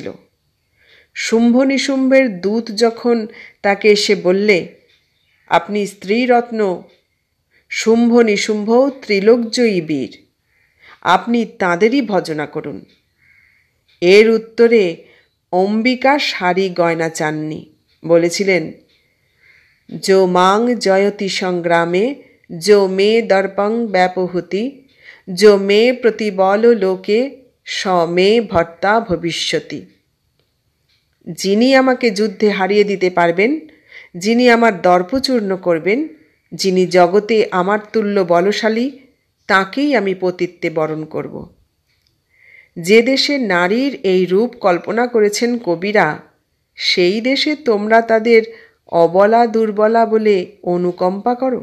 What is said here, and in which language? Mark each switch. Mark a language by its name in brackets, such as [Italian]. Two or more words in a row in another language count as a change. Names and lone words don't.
[Bangla] শুম্ভ নিশুম্ভের দূত যখন তাকে এসে বললে, আপনি স্ত্রীরত্ন, শুম্ভ নিশুম্ভ ত্রিলোকজয়ী বীর, আপনি তাঁদেরই ভজনা করুন। এর উত্তরে অম্বিকা শাড়ি গয়না চাননি, বলেছিলেন, [Sanskrit] যো মাং জয়তি সংগ্রামে जो मे दर्पं व्यापहुति जो मे प्रतिबल लोके स मे भर्ता भविष्यति। [Bangla] যিনি আমাকে যুদ্ধে হারিয়ে দিতে পারবেন, যিনি আমার দর্পচূর্ণ করবেন, যিনি জগতে আমার তুল্য বলশালী, তাকেই আমি পতিত্বে বরণ করব। যে দেশে নারীর এই রূপ কল্পনা করেছেন কবিরা, সেই দেশে তোমরা তাদের অবলা দুর্বলা বলে অনুকম্পা করো।